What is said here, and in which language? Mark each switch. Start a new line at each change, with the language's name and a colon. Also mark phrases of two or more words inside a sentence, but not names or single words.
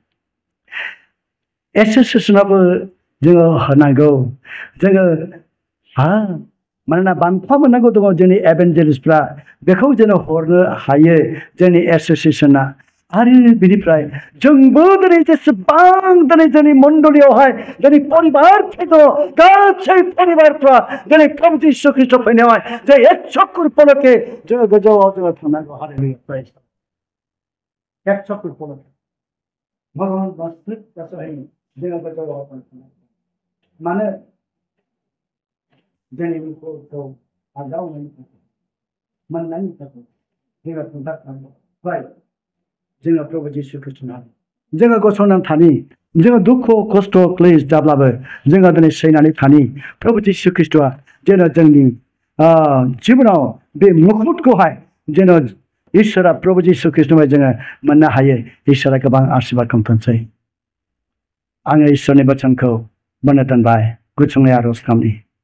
Bodo: एसोसिएसनाबो जोङो होनांगौ जोङो मानोना बान्था मोननांगौ दङ जोंनि एभेन्जेलिस्टफ्रा बेखौ जोङो हरनो हायो जोंनि एसोसिएसना आरो बिनिफ्राय जोंबो दिनै जेसेबां दिनै जोंनि मण्डलियावहाय दिनै परिबारफोर दङ गासै परिबारफ्रा दिनै प्रभु जिसु ख्रिस्ट फैनायावहाय जे
Hindi: एक चक्कर पलके
Bodo: जोङो गोजौआव जोङो थांनांगौ हालेलुया
Hindi: एक चक्कर पलके
Bodo: भगवान वास्तविक जोङो गोजौआव थांनांगौ मानो जोंनि मुंखौ आजावनायनि थाखाय मोननायनि थाखाय जोङो खुंथारनांगौ जोङो प्रभु जिसु ख्रिस्टनाव जोङो गसंनानै थानि जोङो दुखु खस्थ' क्लेश जाब्लाबो जोङो दिनै सैनानै थानि प्रभु जिसु ख्रिस्टआ जेन' जोंनि जिबनाव बे मुकुटखौहाय जेन' इसोरा प्रभु जिसु ख्रिस्टनिफ्राय जोङो मोननो हायो इसोरा गोबां आशीर्बाद खालामथोंसै आङो इसोरनि बोसोनखौ मोननो दोनबाय गुसुङै आर'ज खालामनि